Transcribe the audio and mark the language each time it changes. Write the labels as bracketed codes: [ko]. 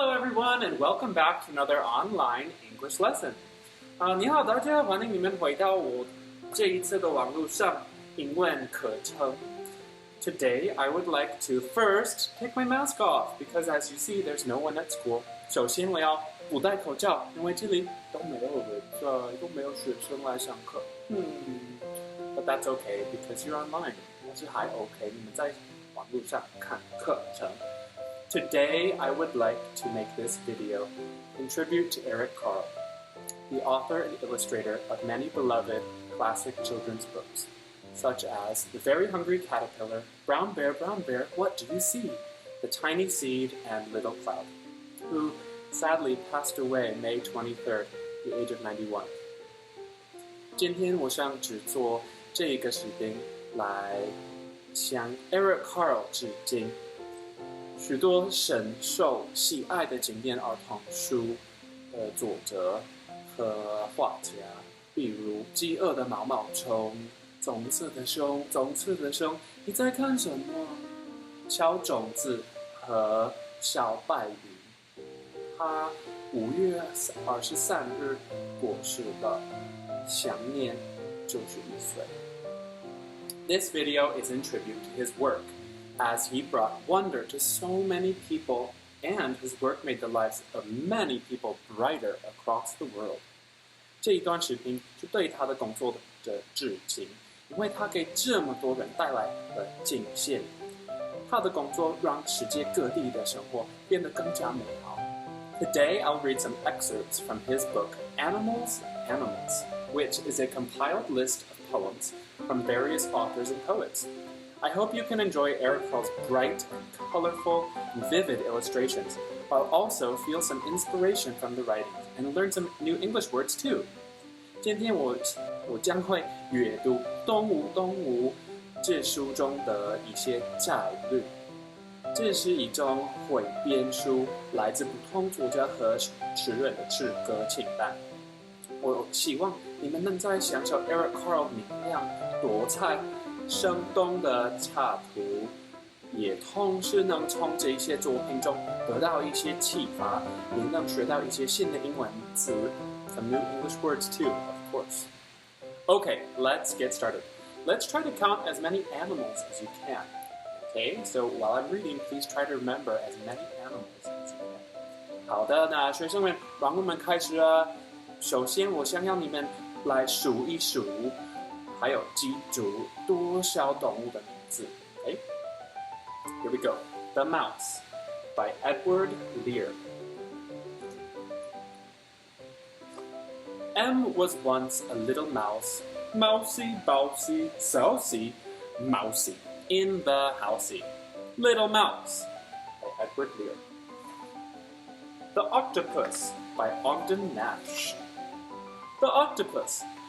[en] everyone, and welcome back to another online English lesson. [zh] 你好，大家，欢迎你们回到我这一次的网络上英文课程。 [en] Today, I would like to first take my mask off because, as you see, there's no one at school. [zh] 首先，我要不戴口罩，因为这里都没有人在，都没有学生来上课。 [en] But that's okay because you're online. [zh] 但是还 OK，你们在网络上看课程。 [en] Today, I would like to make this video in tribute to Eric Carle, the author and illustrator of many beloved classic children's books, such as The Very Hungry Caterpillar, Brown Bear, What Do You See?, The Tiny Seed, and Little Cloud, who sadly passed away May 23rd, at the age of 91. [zh] 今天我想只做这个视频来向 Eric Carle 致敬。许多深受喜爱的经典儿童书作者和画家，比如《饥饿的毛毛虫》、棕色的熊、你在看什么？小种子和小白鱼。他5月23日过世了，享年91岁。 [en] This video is in tribute to his work, as he brought wonder to so many people, and his work made the lives of many people brighter across the world. [zh] 这一段视频是对他的工作的致敬，因为他给这么多人带来了贡献。他的工作让世界各地的生活变得更加美好。 [en] Today, I'll read some excerpts from his book, Animals, which is a compiled list of poems from various authors and poets. I hope you can enjoy Eric Carle's bright, colorful, and vivid illustrations, while also feel some inspiration from the writings and learn some new English words too. [zh] 今天我将会阅读《动物》这书中的一些摘录。这是一种汇编书，来自不同作家和诗人的诗歌清单。我希望你们能在享受 Eric Carle 明亮、多彩、生动的插图，也同时能从这些作品中得到一些启发，也能学到一些新的英文词 [en] some new English words too, of course. Okay, let's get started. Let's try to count as many animals as you can. Okay, so while I'm reading, please try to remember as many animals as you can. [zh] 好的，那学生们，让我们开始啊。首先，我想要你们来数一数。还有记住多少动物的名字 Okay? [en] Here we go. The Mouse by Edward Lear. M was once a little mouse, mousy, bousy, sousy, mousy, in the housey. Little Mouse by Edward Lear. The Octopus by Ogden Nash. The Octopus.